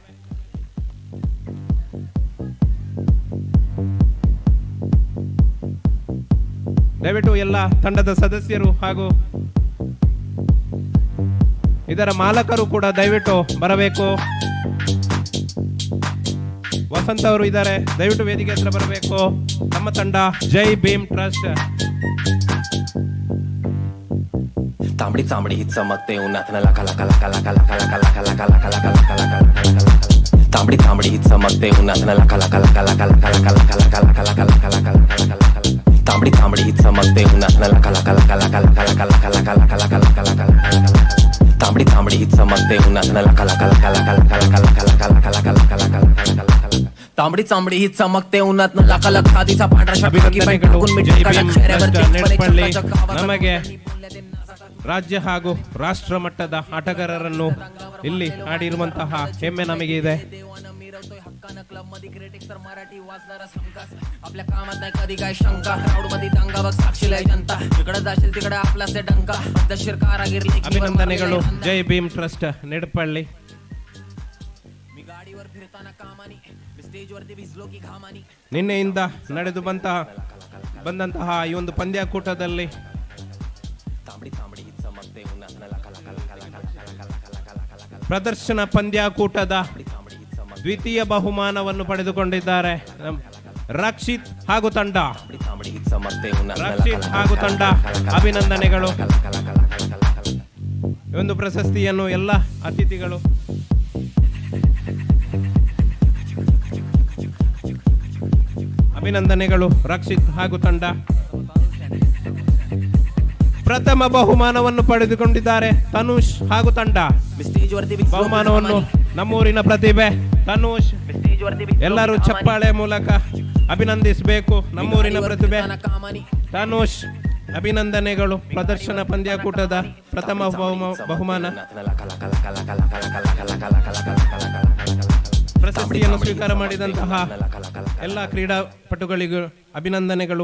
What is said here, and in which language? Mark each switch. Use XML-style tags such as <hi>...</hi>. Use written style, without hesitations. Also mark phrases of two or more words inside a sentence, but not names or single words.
<kn>ದಯವಿಟ್ಟು ಎಲ್ಲ ತಂಡದ ಸದಸ್ಯರು ಹಾಗೂ ಇದರ ಮಾಲಕರು ಕೂಡ ದಯವಿಟ್ಟು ಬರಬೇಕು. ವಸಂತ್ ಅವರು ಇದ್ದಾರೆ, ದಯವಿಟ್ಟು ವೇದಿಕೆ ಹತ್ರ ಬರಬೇಕು. ನಮ್ಮ ತಂಡ ಜೈ ಭೀಮ್ ಟ್ರಸ್ಟ್.</kn> <mr>तांबडी चांबडी ही चमकते उन्हात लका लका लका लका लका लका लका लका लका लका लका लका लका तांबडी चांबडी ही चमकते उन्हात लका लका लका लका लका लका लका लका लका लका लका लका लका लका तांबडी तांबडी ही चमकते उन्हात न लका लका लका लका लका लका लका लका लका लका लका लका लका तांबडी तांबडी ही चमकते उन्हात न लका लका लका लका लका लका लका लका लका लका लका लका लका लका तांबडी तांबडी ही चमकते उन्हात न लका लका आधीचा पांढरा शब्द</mr> <kn>ಅಭಿನಂದನೆಗಳು. ಜೈ ಭೀಮ್ ಟ್ರಸ್ಟ್ ನೆಡಪಳ್ಳಿ ನಮಗೆ ರಾಜ್ಯ ಹಾಗೂ ರಾಷ್ಟ್ರ ಮಟ್ಟದ ಆಟಗಾರರನ್ನು ಇಲ್ಲಿ ಆಡಿರುವಂತಹ ಹೆಮ್ಮೆ ನಮಗೆ ಇದೆ.</kn> <mr>आपल्या कामात नाही कधी काय शंका क्राऊड मध्ये दंगावर साक्षीला जनता इकडे जाशील तिकडे आपला से डंका पद्धतशीर कारागीर</mr> <kn>ಅಭಿನಂದನೆಗಳು ಜೈ ಭೀಮ್ ಟ್ರಸ್ಟ್ ನೆಡಪಳ್ಳಿ.</kn> <mr>मी गाडीवर फिरताना कामानी स्टेज वरती भिजलो की घामानी</mr> <kn>ನಿನ್ನೆಯಿಂದ ನಡೆದು ಬಂದಂತಹ ಈ ಒಂದು ಪಂದ್ಯಾಕೂಟದಲ್ಲಿ</kn> <mr>तांबडी तांबडी ही चमकते उन्हात न लका लका लका लका लका लका लका लका लका</mr> <kn>ಪ್ರದರ್ಶನ ಪಂದ್ಯಾಕೂಟದ ದ್ವಿತೀಯ ಬಹುಮಾನವನ್ನು ಪಡೆದುಕೊಂಡಿದ್ದಾರೆ ರಕ್ಷಿತ್ ಹಾಗೂ ತಂಡ.</kn> <mr>तांबडी ही चमकते उन्हात न</mr> <kn>ರಕ್ಷಿತ್ ಹಾಗೂ ತಂಡ ಅಭಿನಂದನೆಗಳು. ಈ ಒಂದು ಪ್ರಶಸ್ತಿಯನ್ನು ಎಲ್ಲ ಅತಿಥಿಗಳು ಅಭಿನಂದನೆಗಳು ರಕ್ಷಿತ್ ಹಾಗೂ ತಂಡ. ಪ್ರಥಮ ಬಹುಮಾನವನ್ನು ಪಡೆದುಕೊಂಡಿದ್ದಾರೆ ತನುಷ್ ಹಾಗೂ ತಂಡ.</kn> <mr>स्टेज वरती</mr> <kn>ಬಹುಮಾನವನ್ನು ನಮ್ಮೂರಿನ ಪ್ರತಿಭೆ ತನುಷ್. ಎಲ್ಲರೂ ಚಪ್ಪಾಳೆ ಮೂಲಕ ಅಭಿನಂದಿಸಬೇಕು ನಮ್ಮೂರಿನ ಪ್ರತಿಭೆ ತನುಷ್. ಅಭಿನಂದನೆಗಳು. ಪ್ರದರ್ಶನ ಪಂದ್ಯಾಕೂಟದ ಪ್ರಥಮ ಬಹುಮಾನ ಪ್ರಶಸ್ತಿಯನ್ನು ಸ್ವೀಕಾರ ಮಾಡಿದಂತಹ ಎಲ್ಲ ಕ್ರೀಡಾಪಟುಗಳಿಗೂ ಅಭಿನಂದನೆಗಳು.</kn>